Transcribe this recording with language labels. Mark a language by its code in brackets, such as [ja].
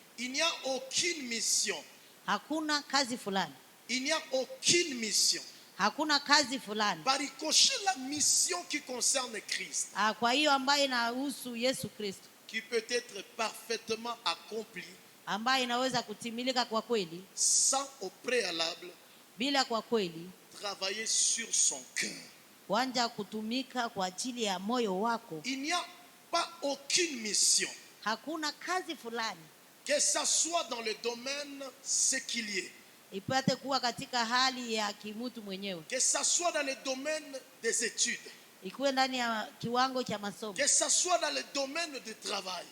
[fr] il n'y a aucune mission. [sw] hakuna kazi fulani. [fr] Il n'y a aucune mission. [sw] Hakuna kazi fulani. [fr] Par ricochet, la mission qui concerne Christ, [sw] Kwa hiyo ambayo inahusu Yesu Kristo, [fr] qui peut être parfaitement accomplie [sw] ambayo inaweza kutimilika kwa kweli, [fr] sans au préalable [sw] bila kwa kweli [fr] travailler sur son cœur. [sw] kuanza kutumika kwa ajili ya moyo wako. [fr] Il n'y a pas aucune mission, [sw] Hakuna kazi fulani [fr] que ça soit dans le domaine séculier, [sw] ipate kuwa katika hali ya kimutu mwenyewe, [fr] que ça soit dans le domaine des études, [sw] ikuwe ndani ya kiwango cha masomo, [fr] que ça soit dans le domaine du travail,